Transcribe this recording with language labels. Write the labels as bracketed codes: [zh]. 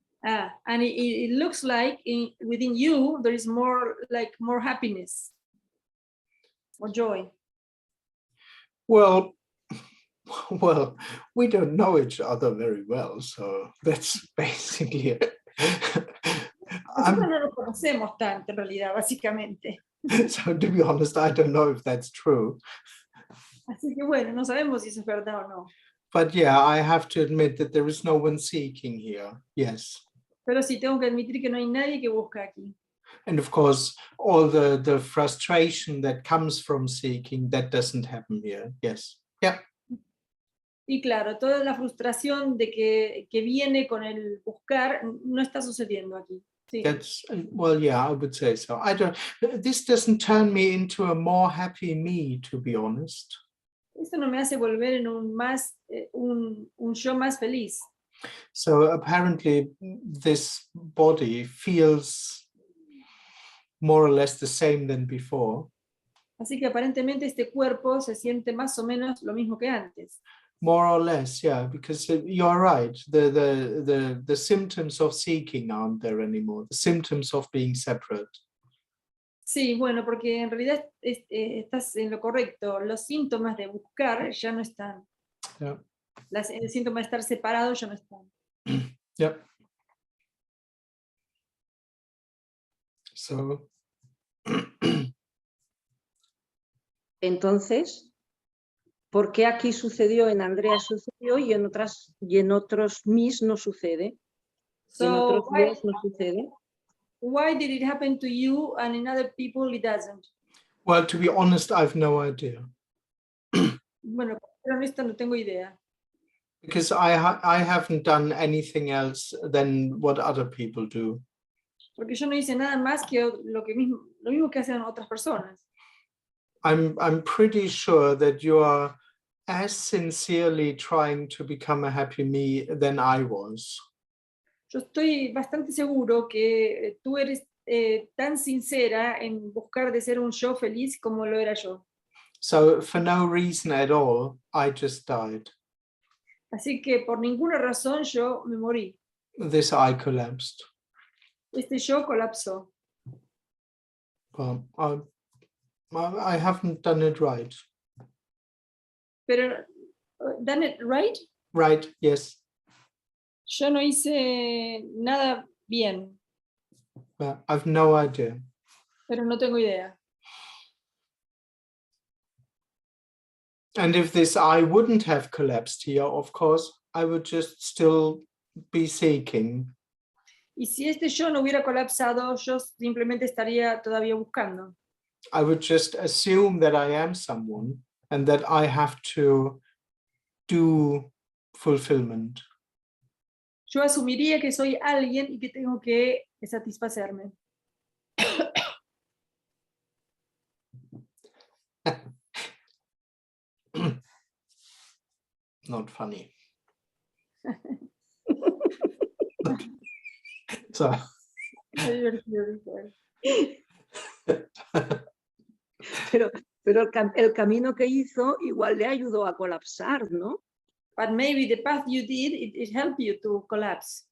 [en] And it looks like within you there is more happiness, more joy. Well, we don't know each other very well, so that's basically it. [es] Nosotros no nos conocemos tanto en realidad, básicamente. [en] So to be honest, I don't know if that's true. [es] Así que bueno, no sabemos si eso es verdad o no. [en] But yeah, I have to admit that there is no one seeking here. Yes. [es] Pero sí tengo que admitir que no hay nadie que busca aquí. [en] And of course, all the frustration that comes from seeking, that doesn't happen here. Yes. Yeah. [es] Y claro, toda la frustración de que viene con el buscar no está sucediendo aquí. Sí. [en] That's, well, yeah, I would say so. This doesn't turn me into a more happy me, to be honest. [es] Esto no me hace volver en un yo más feliz. [en] So apparently this body feels more or less the same than before. [es] Así que aparentemente este cuerpo se siente más o menos lo mismo que antes. [en] More or less, yeah, because you're right. The symptoms of seeking aren't there anymore. The symptoms of being separate. [es] Sí, bueno, porque en realidad estás en lo correcto. Los síntomas de buscar ya no están. [en] Yeah. [es] El síntoma de estar separado ya no están. [en] Yep. So. [es] Entonces, ¿por qué aquí sucedió, en Andreas sucedió y en otros mis no sucede? Y en otros míos no sucede. [en] Why did it happen to you and in other people it doesn't? Well, to be honest, I've no idea. [es] Bueno, pero en esto no tengo idea. [en] Because I haven't done anything else than what other people do. [es] Porque yo no hice nada más que lo mismo que hacen otras personas. [en] I'm pretty sure that you are as sincerely trying to become a happy me than I was. [es] Yo estoy bastante seguro que tú eres tan sincera en buscar de ser un yo feliz como lo era yo. [en] So for no reason at all, I just died. [es] Así que por ninguna razón yo me morí. [en] This I collapsed. [es] Este yo colapsó. [en] Well, I haven't done it right. Pero, done it right? Right, yes. [es] Yo no hice nada bien, [en] But I've no idea. [es] pero no tengo idea. [en] And if this I wouldn't have collapsed here, of course, I would just still be seeking. [es] Y si este yo no hubiera colapsado, yo simplemente estaría todavía buscando. [en] I would just assume that I am someone and that I have to do fulfillment. [es] Yo asumiría que soy alguien y que tengo que satisfacerme. [en] Not funny. So. [es] Qué divertido esto es. Pero el camino que hizo igual le ayudó a colapsar, ¿no? [en] But maybe the path you did, it helped you to collapse.